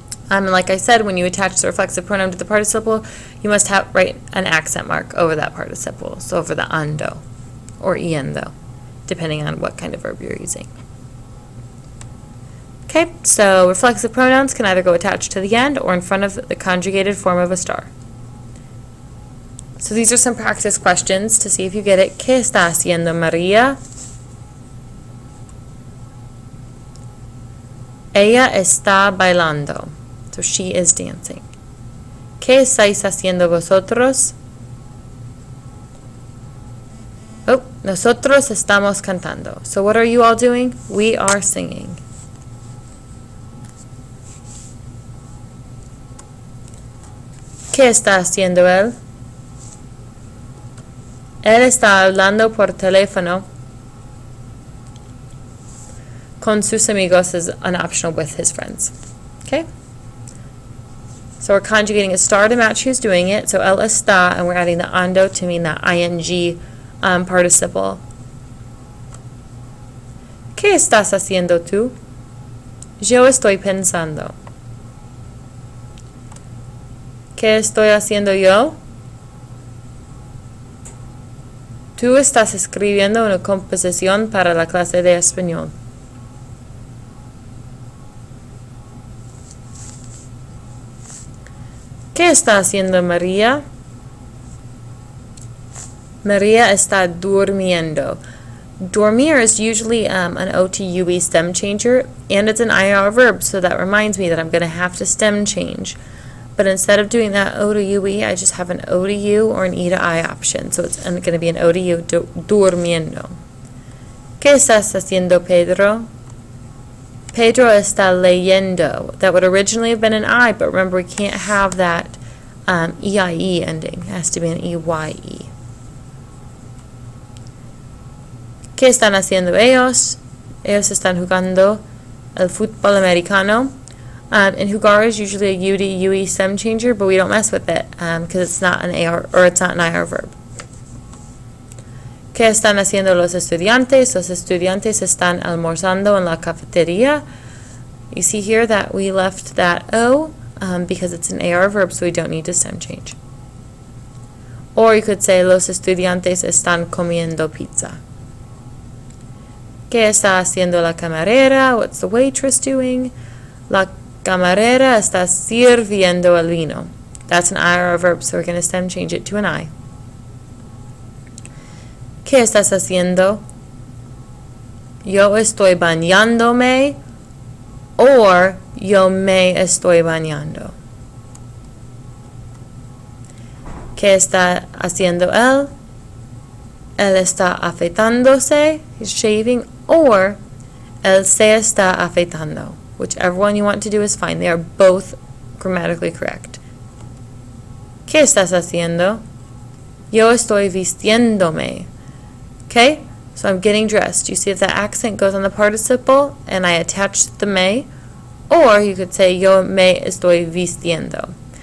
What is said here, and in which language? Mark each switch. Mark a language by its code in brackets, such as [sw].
[en] Like I said, when you attach the reflexive pronoun to the participle, you must write an accent mark over that participle, so over the ando or yendo, depending on what kind of verb you're using. Okay, so reflexive pronouns can either go attached to the end or in front of the conjugated form of a star. So these are some practice questions to see if you get it. [es] ¿Qué está haciendo María? Ella está bailando. [en] So she is dancing. [es] ¿Qué estáis haciendo vosotros? Oh, nosotros estamos cantando. [en] So what are you all doing? We are singing. [es] ¿Qué está haciendo él? Él está hablando por teléfono con sus amigos [en] is an optional with his friends. Okay? So we're conjugating a star to match who's doing it. So [es] él está, [en] and we're adding the ando to mean the ing participle. [es] ¿Qué estás haciendo tú? Yo estoy pensando. ¿Qué estoy haciendo yo? Tú estás escribiendo una composición para la clase de español. ¿Qué está haciendo María? María está durmiendo. [en] Dormir is usually an OTUE stem changer, and it's an IR verb, so that reminds me that I'm going to have to stem change. But instead of doing that O to UE, I just have an O to U or an E to I option. So it's going to be an O to U, durmiendo. [es] ¿Qué estás haciendo, Pedro? Pedro está leyendo. [en] That would originally have been an I, but remember we can't have that EIE ending. It has to be an EYE. [es] ¿Qué están haciendo ellos? Ellos están jugando el fútbol americano. [en] And jugar is usually a U to UE stem changer, but we don't mess with it because it's not an AR or it's not an IR verb. [es] ¿Qué están haciendo los estudiantes? Los estudiantes están almorzando en la cafetería. [en] You see here that we left that O because it's an AR verb, so we don't need to stem change. Or you could say [es] los estudiantes están comiendo pizza. ¿Qué está haciendo la camarera? [en] What's the waitress doing? [es] La camarera está sirviendo el vino. [en] That's an IR verb, so we're going to stem change it to an I. [es] ¿Qué estás haciendo? Yo estoy bañándome, or yo me estoy bañando. ¿Qué está haciendo él? Él está afeitándose, [en] he's shaving, [es] or él se está afeitando. [en] Whichever one you want to do is fine. They are both grammatically correct. [es] ¿Qué estás haciendo? Yo estoy vistiéndome. [en] Okay? So I'm getting dressed. You see if that accent goes on the participle and I attach the me, or you could say [es] yo me estoy vistiendo.